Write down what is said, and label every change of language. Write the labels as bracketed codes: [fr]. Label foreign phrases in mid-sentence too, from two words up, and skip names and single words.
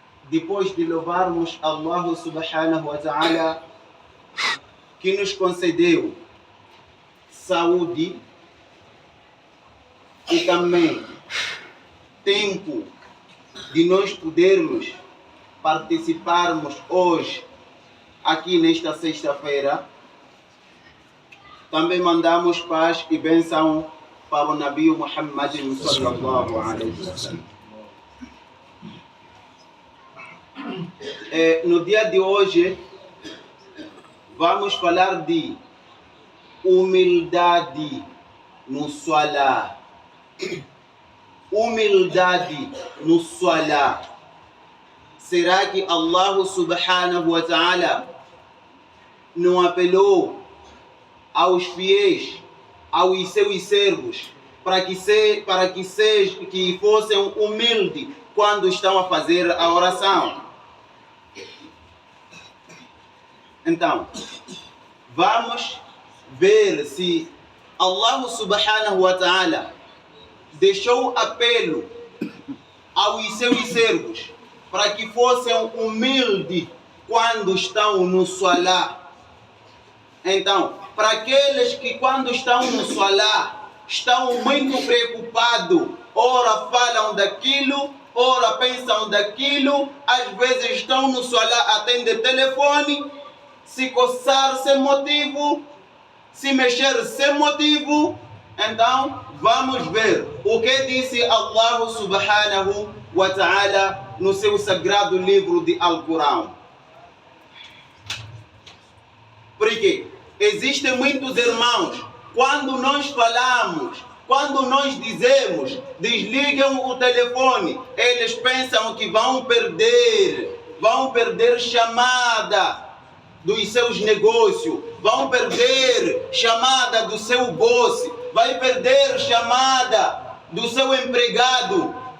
[pt] depois de louvarmos Allah [ar] سبحانه وتعالى, [pt] que nos concedeu saúde e também tempo de nós podermos participarmos hoje aqui nesta sexta-feira, também mandamos paz e bênção para o Nabi Muhammad [ar] صلى الله عليه وسلم. [pt] No dia de hoje vamos falar de humildade no Salah. Humildade no Salah. Será que Allah [ar] سبحانه وتعالى [pt] não apelou aos fiéis, aos seus servos, para que fossem humildes quando estão a fazer a oração? Então, vamos ver se Allah [ar] سبحانه وتعالى [pt] deixou apelo aos seus servos para que fossem humildes quando estão no Salah. Então, para aqueles que quando estão no Salah estão muito preocupados, ora falam daquilo, ora pensam daquilo, às vezes estão no Salah, atendem telefone, se coçar sem motivo, se mexer sem motivo. Então, vamos ver o que disse Allah [ar] سبحانه وتعالى [pt] no seu sagrado livro de Alcorão. Porque existem muitos irmãos, quando nós falamos, quando nós dizemos, desliguem o telefone, eles pensam que vão perder chamada dos seus negócios, vão perder chamada do seu boss, vai perder chamada do seu empregado.